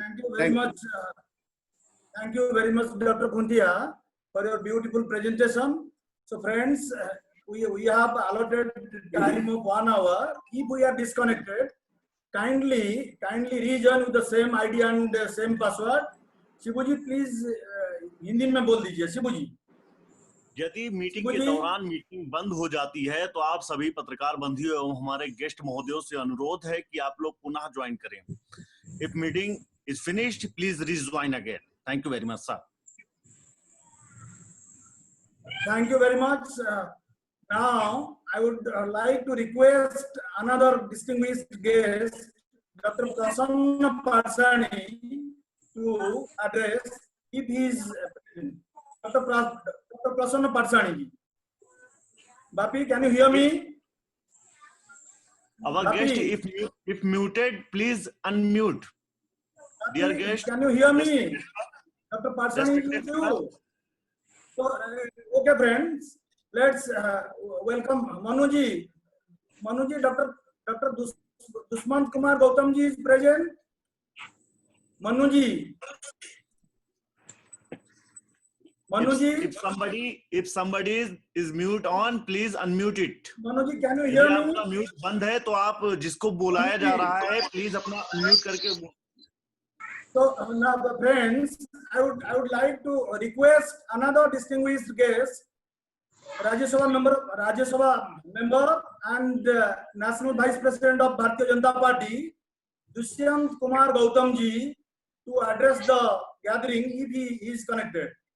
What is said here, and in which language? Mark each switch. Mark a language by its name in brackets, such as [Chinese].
[English] Thank you very much. Thank you very much, Dr. Puntia, for your beautiful presentation. So friends, we have allotted time of 1 hour. If we are disconnected, kindly rejoin with the same ID and the same password. [Hindi] Shibu ji please Hindi में बोल दीजिए. शिबू जी, यदि meeting के दौरान meeting बंद हो जाती है तो आप सभी पत्रकार बंधुओं एवं हमारे गेस्ट महोदयों से अनुरोध है कि आप लोग पुनः ज्वाइन करें. [English] If meeting is finished, please rejoin again. Thank you very much, sir. Thank you very much. Now I would like to request another distinguished guest, Dr. Prasanna Parsani, to address if he is Dr. Prasanna Parsani. Bapi, can you hear me? Our Bapi, guest, if muted, please unmute. Bapi, Dear guest, can you hear me? Dr. Parsani is with you. So, okay, friends, let's welcome Manuji. Manuji, Dr. Dushman Kumar Gautam ji is present. Manuji. Manuji. If somebody is mute on, please unmute it. Manuji, can you hear me? [Hindi] आपका mute बंद है तो आप जिसको बुलाया जा रहा है प्लीज अपना म्यूट करके. [English] So now, friends, I would like to request another distinguished guest, Rajya Sabha member and National Vice President of Bharatiya Janata Party, Dushyant Kumar Gautam ji, to address the gathering if he is connected.